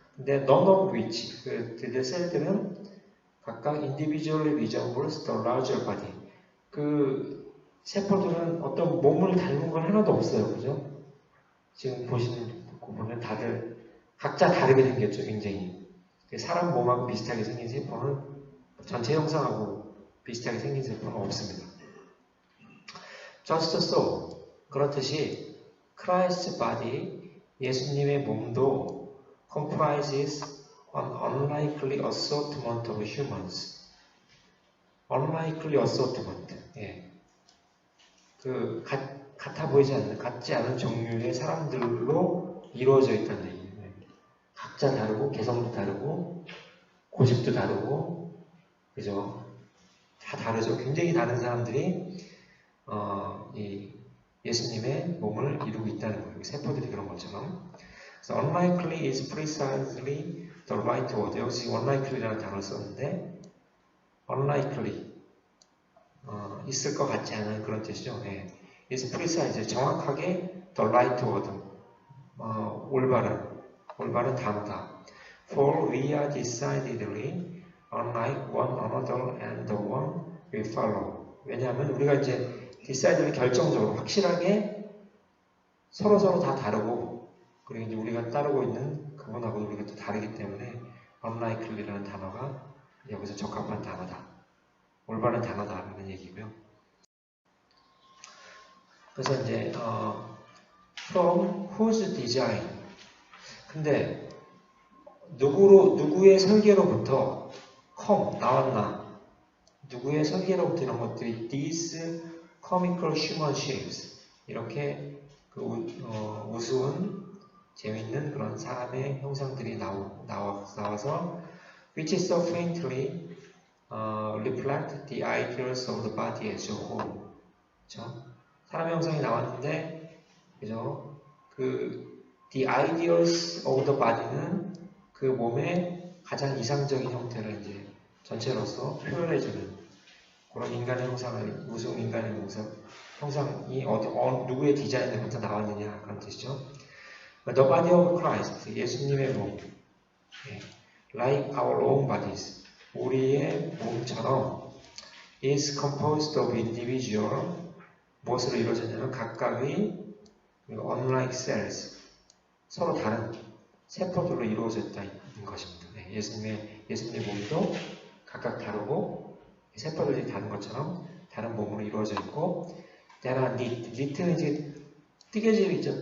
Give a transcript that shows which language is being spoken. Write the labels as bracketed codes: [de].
[ko] 근데 [en] none of which, [ko] 그 셀들은 각각 [en] individually resembles the larger body. [ko] 그 세포들은 어떤 몸을 닮은 건 하나도 없어요. 그죠? 지금 보시는 거 보면 다들 각자 다르게 생겼죠. 굉장히. 사람 몸하고 비슷하게 생긴 세포는 전체 형상하고 비슷하게 생긴 세포는 없습니다. [en] Just so, [ko] 그렇듯이 [en] Christ's body, [ko] 예수님의 몸도 [en] comprises an unlikely assortment of humans. unlikely assortment. 예. [ko] 같아 보이지 않는, 같지 않은 종류의 사람들로 이루어져 있다는 얘기예요. 각자 다르고, 개성도 다르고, 고집도 다르고, 그죠? 다 다르죠. 굉장히 다른 사람들이, 이 예수님의 몸을 이루고 있다는 거예요. 세포들이 그런 것처럼. [en] So unlikely is precisely the right word. [ko] 여기서 [en] unlikely [ko] 라는 단어를 썼는데, unlikely. 있을 것 같지 않은 그런 뜻이죠. [en] 예. is precise. [ko] 정확하게 [en] the right word. [ko] 올바른 단어다. [en] For we are decidedly unlike one another and the one we follow. [ko] 왜냐하면 우리가 이제 decidedly 결정적으로 확실하게 서로 다 다르고 그리고 이제 우리가 따르고 있는 그분하고 우리가 또 다르기 때문에 unlikely라는 단어가 여기서 적합한 단어다. 올바른 단어다라는 얘기고요. [en] 그래서 이제 from whose design. [ko] 근데 누구의 설계로부터 [en] come [ko] 나왔나? 누구의 설계로부터 이런 것들이 [en] these comical human shapes [ko] 이렇게 그 우스운 재밌는 그런 사람의 형상들이 나와서 [en] which so faintly reflect the ideals of the body as a whole. [ko] 그렇죠? 사람 형상이 나왔는데, 그죠? [en] the ideals of the body [ko] 는 그 몸의 가장 이상적인 형태를 이제 전체로서 표현해주는 그런 인간의 형상을, 우스운 인간의 형상이 누구의 디자인으로부터 나왔느냐 그런 뜻이죠. [en] The body of Christ, [ko] 예수님의 몸, [en] like our own bodies, [ko] 우리의 몸처럼 [en] is composed of individual, [ko] 무엇으로 이루어졌냐면 각각의 [en] unlike cells, [ko] 서로 다른 세포들로 이루어졌다는 것입니다. 예수님의 몸도 각각 다르고 세포들이 다른 것처럼 다른 몸으로 이루어져 있고, 때나 knit는 이제 뜨개질 있죠.